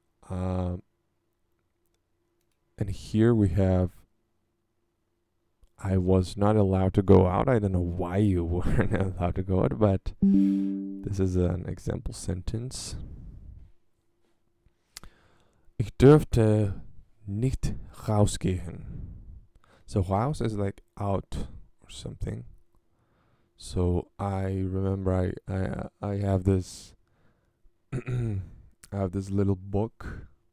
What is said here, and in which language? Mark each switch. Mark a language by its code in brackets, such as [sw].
[en] And here we have I was not allowed to go out. I don't know why you weren't allowed to go out, but this is an example sentence. [de] Ich dürfte nicht rausgehen. [en] So raus is like out or something. So I remember I have this I have this little book.